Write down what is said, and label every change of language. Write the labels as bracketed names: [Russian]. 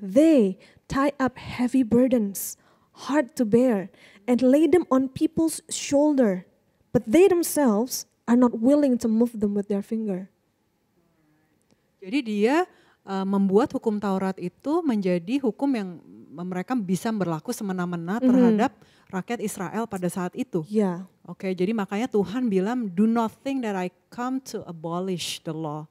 [English] They tie up heavy burdens, hard to bear, and lay them on people's shoulder. But they themselves are not willing to move them with their finger. [Indonesian] Jadi dia membuat hukum Taurat itu menjadi hukum yang mereka bisa berlaku semena-mena terhadap rakyat Israel pada saat itu. Oke, jadi makanya Tuhan bilang, [English] do not think that I come to abolish the law.